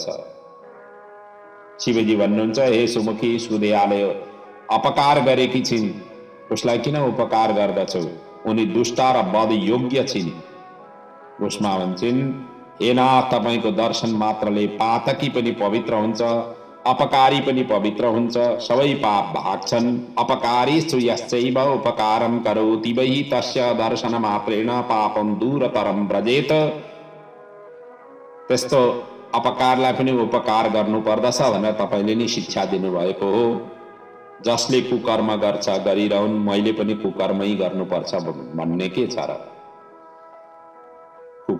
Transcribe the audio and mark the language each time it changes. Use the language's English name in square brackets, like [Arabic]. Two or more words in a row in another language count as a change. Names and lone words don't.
[Nepali] शिवजी भन्नुहुन्छ, हे सुमुखी, सुदेयाले अपकार गरेकी छिन्, उसलाई किन उपकार गर्दछौ? उनी दुष्ट र वध योग्य छिन्। भुष्मा भन्छन्, हे नाथ, तपाईको दर्शन मात्रले पातकी पनि पवित्र हुन्छ, अपकारी पनि पवित्र हुन्छ, सबै पाप भाग्छन्। [Sanskrit] अपकारीषु यश्चैव उपकारं करोति वै तस्य दर्शन मात्रेण पापं दूरतरं व्रजेत। [Nepali] त्यस्तो अपकारलाई पनि उपकार गर्नुपर्दछ भनेर तपाईले नै शिक्षा दिनुभएको हो। जसले कुकर्म गर्छ गरिरहन्, मैले पनि कुकर्मै गर्नुपर्छ भन्ने के छ र?